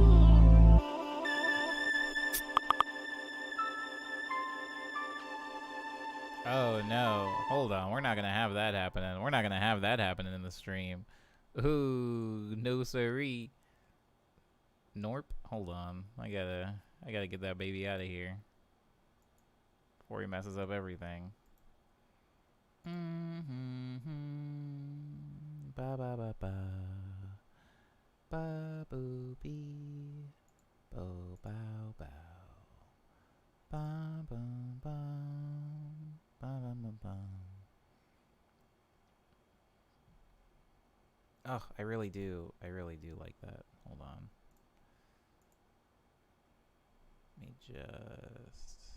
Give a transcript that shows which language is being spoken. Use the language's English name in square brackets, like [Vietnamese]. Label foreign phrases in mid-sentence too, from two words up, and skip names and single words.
[English] Oh no, hold on, we're not gonna have that happening. We're not gonna have that happening in the stream. Ooh, no siree. Norp, hold on, I gotta get that baby out of here before he messes up everything. Ba ba ba ba. Ba boo bee. Bo bow bow. Ba bum bum. Ba bum bum bum. Oh, I really do like that. Hold on. Let me just...